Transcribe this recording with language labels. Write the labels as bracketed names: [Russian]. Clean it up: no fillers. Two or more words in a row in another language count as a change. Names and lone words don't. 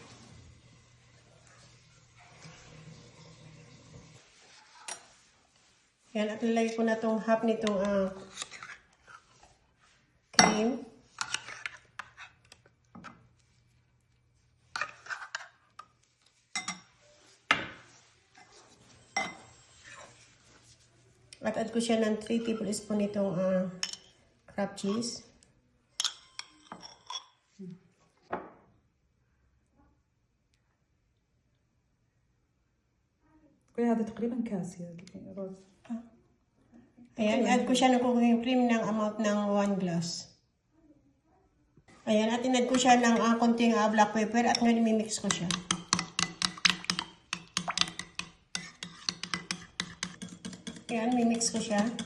[Filipino] Ayan, at ilalagay ko na itong half nitong cream. At add ko siya ng 3 tablespoon itong [English] crab cheese. [Arabic] هذا تقريبا كاس يا روز. [Filipino] Ayan, add ko siya ng [English] cooking cream [Filipino] ng amount ng 1 glass. Ayan, at inad ko siya ng konting [English] black pepper [Filipino] at ngayon mimix ko siya. Ayan, mimix ko siya.